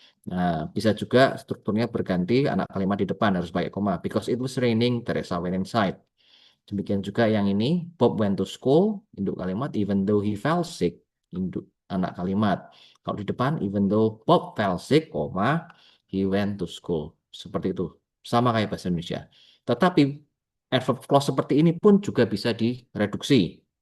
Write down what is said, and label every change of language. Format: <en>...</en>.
<id>Nah, bisa juga strukturnya berganti, anak kalimat di depan harus pakai koma.</id> <en>Because it was raining, Teresa went inside.</en> <id>Demikian juga yang ini,</id> <en>Bob went to school,</en> <id>induk kalimat,</id> <en>even though he fell sick,</en> <id>induk anak kalimat. Kalau di depan,</id> <en>even though Bob fell sick, koma, he went to school.</en> <id>Seperti itu. Sama kayak bahasa Indonesia. Tetapi adverb clause seperti ini pun juga bisa direduksi.</id>